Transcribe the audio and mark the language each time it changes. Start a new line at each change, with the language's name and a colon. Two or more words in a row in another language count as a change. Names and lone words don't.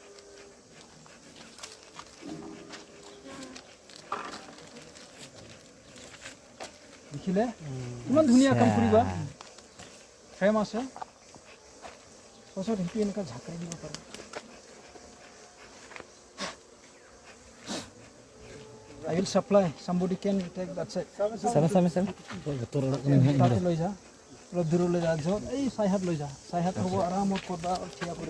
Assamese: দেখিলে কিমান ধুনীয়া কাম কৰিবা ফ্ৰেম আছে পাছত সেইটো এনেকুৱা ঝাঁকাই দিব পাৰে
English: I will supply. Somebody can take that side. Sama.
Assamese: তাতে লৈ যা অলপ দূৰ লৈ যা য'ত এই চাইহাত লৈ যা চাইহাত হ'ব আৰামত কৰবা থিয়া কৰি